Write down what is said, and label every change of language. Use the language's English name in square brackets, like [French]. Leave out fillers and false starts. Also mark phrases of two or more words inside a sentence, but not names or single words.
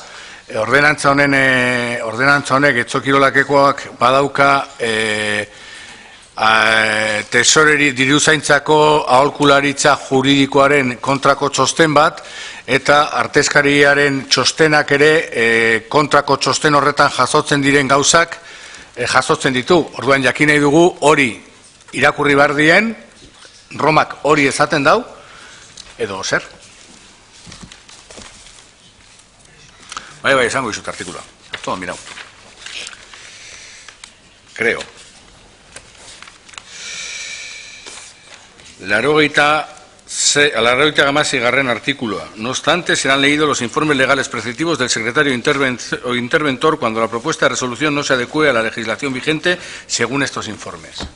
[Basque] Ordenantza honek, etzokirolakekoak badauka tesoreri diruzaintzako aholkularitza juridikoaren kontrako txosten bat, eta artezkariaren txostenak ere kontrako txosten horretan jasotzen diren gauzak jasotzen ditu. Orduan jakin nahi dugu hori irakurri behar dien, Romak hori esaten dau, edo zer. Bai, esango izut artikula. [Spanish] Todo mirau. Creo. 86. artículo. No obstante, serán leídos los informes legales preceptivos del secretario o interventor cuando la propuesta de resolución no se adecue a la legislación vigente según estos informes.